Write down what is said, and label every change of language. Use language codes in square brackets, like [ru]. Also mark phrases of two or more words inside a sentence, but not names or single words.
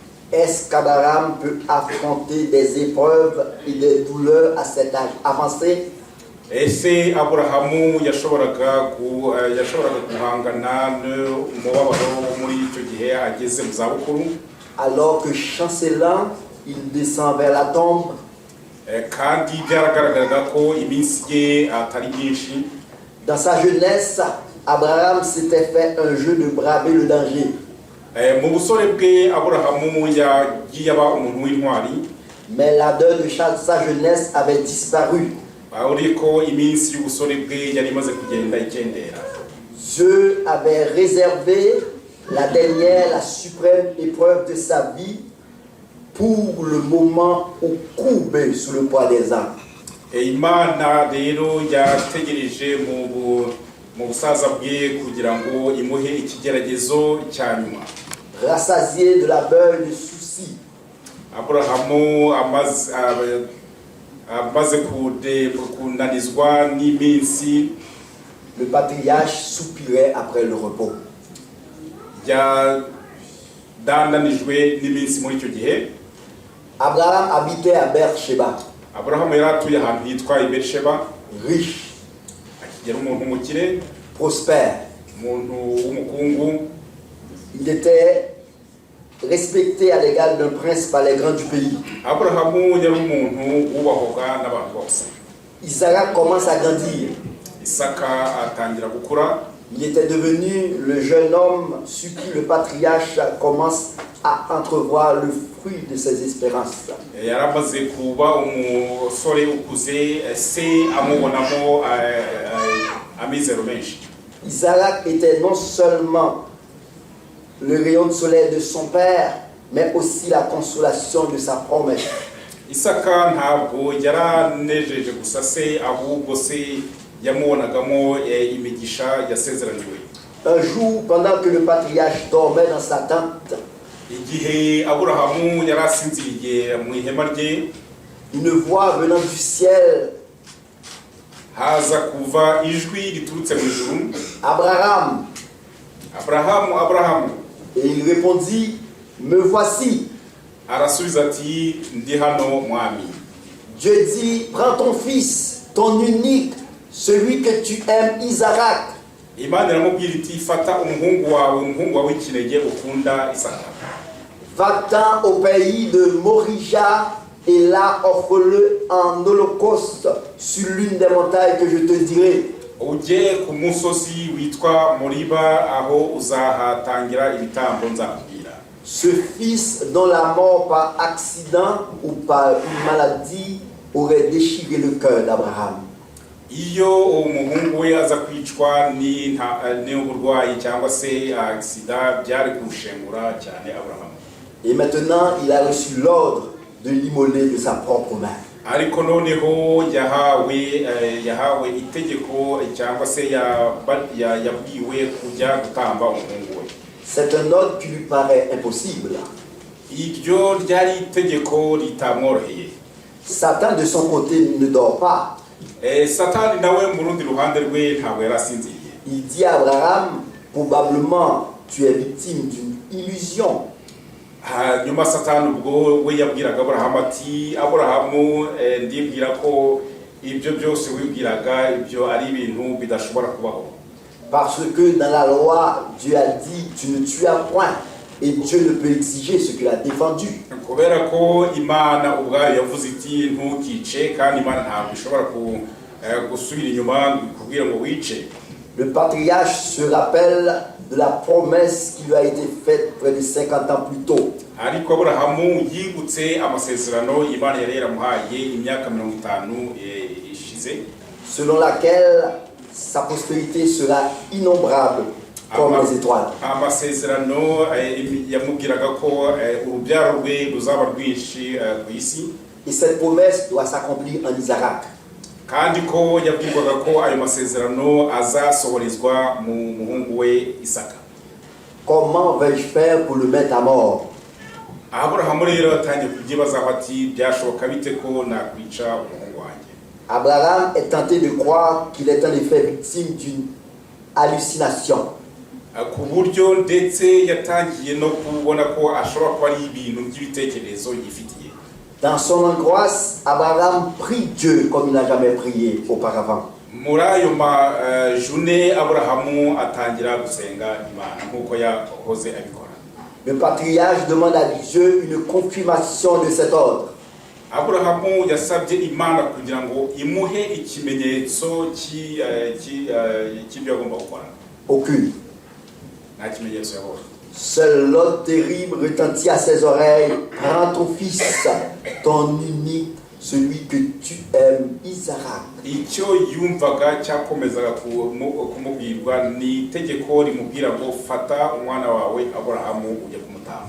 [fr] Est-ce qu'Abraham peut affronter des épreuves et des douleurs à cet âge avancé? [rw] Ese Aburahamu yashoboraga guhangana n'umubabaro muri icyo gihe ageze mu zabukuru, [fr] Alors que chancelant, il descend vers la tombe. [rw] kandi byaragaragaraga ko iminsi ye atari myinshi. [fr] Dans sa jeunesse, Abraham s'était fait un jeu de braver le danger. [rw] Mu busore bwe Aburahamu yagiye aba umuntu w'intwari, [fr] Mais l'ardeur de sa jeunesse avait disparu. [rw] ariko iminsi y'ubusore bwe yari imaze kugenda ikendera. [fr] Dieu avait réservé la dernière, la suprême épreuve de sa vie pour le moment où courbé sous le poids des âmes. [rw] Imana rero yategereje mu busaza bwe kugira ngo imuhe ikigeragezo cya nyuma. [fr] Rassasié de labeur et de soucis, [rw] Aburahamu amaze kunanizwa n'iminsi, [fr] le patriarche soupirait après le repos. [rw] yadandanijwe n'iminsi muri icyo gihe. [fr] Abraham habitait à Beersheba, [rw] Aburahamu yari atuye ahantu hitwa i Berisheba, [fr] riche, [rw] akigera umuntu w'umukire, [fr] prospère. [rw] umuntu w'umukungu. [fr] Il était respecté à l'égal d'un prince par les grands du pays. [rw] Aburahamu yari umuntu wubahwaga n'abantu bose. [fr] Isaac commence à grandir. [rw] Isaka atangira gukura. [fr] Il était devenu le jeune homme sur qui le patriarche commence à entrevoir le fruit de ses espérances. [rw] Yaramaze kuba umusore ukuze, se amubonamo amizero menshi. [fr] Isaac était non seulement le rayon de soleil de son père, mais aussi la consolation de sa promesse. [rw] Isaka ntabwo yaranejeje gusa se, ahubwo se yamubonagamo imigisha yasezeraniwe. [fr] Un jour, pendant que le patriarche dormait dans sa tente, [rw] Igihe Aburahamu yari asinziriye mu ihema rye, [fr] une voix venant du ciel, [rw] haza kuva ijwi riturutse mu ijuru, Abraham, Aburahamu, Aburahamu. [fr] et il répondit, me voici. [rw] Arasubiza ati, ndi hano mwami. [fr] Dieu dit, prends ton fils, ton unique, celui que tu aimes, Isaac. [rw] Imana iramubwira iti, fata umuhungu wawe w'ikinege ukunda Isaka. [fr] Va-t'en au pays de Morija et là offre-le en holocauste sur l'une des montagnes que je te dirai. [rw] Ujye ku musozi witwa Moriba, aho uzahatangira ibitambo nzakubwira. [fr] Ce fils dont la mort par accident ou par une maladie aurait déchiré le cœur d'Abraham. [rw] Iyo umuhungu we aza kwicwa n'uburwayi cyangwa se agisida, byari kushengura cyane Aburahamu. [fr] Et maintenant, il a reçu l'ordre de l'immoler de sa propre main. [rw] Ariko noneho yahawe itegeko cyangwa se yabwiwe kujya gutamba umuhungu we. [fr] C'est un ordre qui lui paraît impossible. [rw] Iryo ryari itegeko ritamworoheye. [fr] Satan de son côté ne dort pas. [rw] Satani nawe mu rundi ruhande rwe ntabwo yari asinziriye. [fr] Il dit à Abraham, probablement tu es victime d'une illusion. [rw] Nyuma Satani ubwo we yabwiraga Aburahamu ati, Aburahamu, ndibwira ko ibyo byose wibwiraga ibyo ari ibintu bidashobora kubaho. [fr] Parce que dans la loi, Dieu a dit, tu ne tuas point. Et Dieu ne peut exiger ce qu'il a défendu. [rw] Kubera ko Imana ubwayo yavuze iti ntukice, kandi Imana ntabwo ishobora gusubira inyuma kubwira ngo wice. [fr] Le patriarche se rappelle de la promesse qui lui a été faite près de 50 ans plus tôt. [rw] Ariko Aburahamu yibutse amasezerano Imana yari yaramuhaye imyaka 50 ishize, [fr] selon laquelle sa postérité sera innombrable comme les étoiles. [rw] Amasezerano yamubwiraga ko urubyaro rwe ruzaba rwinshi ku isi. [fr] Et cette promesse doit s'accomplir en Isaac. [rw] Kandi ko yabwirwaga ko ayo masezerano azasohorezwa mu muhungu we Isaka. [fr] Comment vais-je faire pour le mettre à mort? [rw] Aburahamu rero atangiye kubyibazaho ati, byashoboka bite ko nakwica umuhungu wanjye? [fr] Abraham est tenté de croire qu'il est en effet victime d'une hallucination. [rw] ku buryo ndetse yatangiye no kubona ko ashobora kuba ari ibintu by'ibitekerezo yifitiye. [fr] Dans son angoisse, Abraham prie Dieu comme il n'a jamais prié auparavant. [rw] Muri ayo majune Aburahamu atangira gusenga Imana nk'uko yahoze abikora. [fr] Le patriarche demande à Dieu une confirmation de cet ordre. [rw] Aburahamu yasabye Imana kugira ngo imuhe ikimenyetso cy'ibyo agomba gukora. [fr] Aucune. [rw] Nta kimenyetso yabonye. [fr] Seul l'ordre terrible retentit à ses oreilles. Prends ton fils, ton unique, celui que tu aimes, Isaac. [rw] Icyo yumvaga cyakomezaga kumubwirwa ni itegeko rimubwira ngo fata umwana wawe Aburahamu ujye kumutamba.